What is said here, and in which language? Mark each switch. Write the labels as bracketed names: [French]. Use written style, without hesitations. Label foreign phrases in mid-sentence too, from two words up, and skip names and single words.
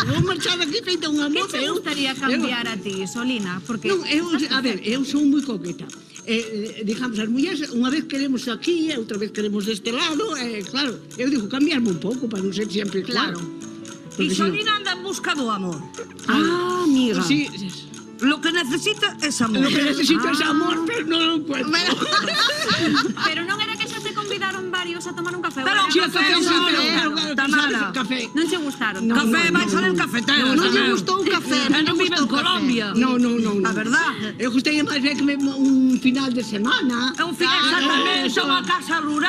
[Galician] Vou marchar daqui feita unha [Spanish] ¿Qué [Galician] moza. [Spanish] te gustaría cambiar a ti, Solina? [Galician] Porque Non, a ver, eu son moi coqueta. Digamos, as mulleres, unha vez queremos aquí, outra vez queremos deste lado, claro, eu digo cambiarme un pouco para non ser sempre Claro. Porque Isolina anda en busca do amor. Ah, amiga. [Spanish] Sí, Lo que necesita es amor. lo que necesito es amor, pero [Galician] non lo [Spanish] encuentro. [Galician] Pero non era que xa te convidaron varios a tomar un café. Pero [Spanish] Ahora [Galician] un era café, Tamara. Café. Non che gustaron. Café, vai salir cafetero. Non lle gustou o café. Non vive en Colombia. [Spanish] No. A verdad. [Galician] Eu gostei máis ver que un final de semana. É un fin de exactamente, unha casa rural,